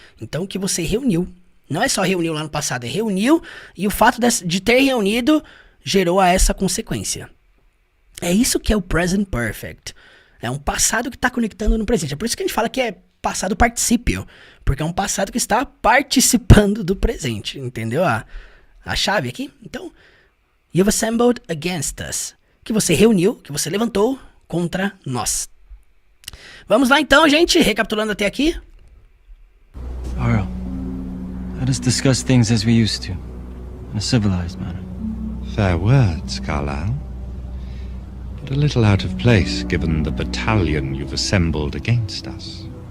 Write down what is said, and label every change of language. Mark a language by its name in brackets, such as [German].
[Portuguese] Então, que você reuniu. Não é só reuniu lá no passado, é reuniu e o fato de ter reunido gerou a essa consequência. É isso que é o Present Perfect. É um passado que está conectando no presente. É por isso que a gente fala que é passado particípio. Porque é um passado que está participando do presente. Entendeu a chave aqui? [English] Então, you've assembled against us. [Portuguese] Que você reuniu, que você levantou contra nós. Vamos lá então, gente. Recapitulando até aqui. [English] Arl, let us discuss things as we used to, in a civilized manner. Fair words, Carlyle. But a little out of place given the battalion you've assembled against us.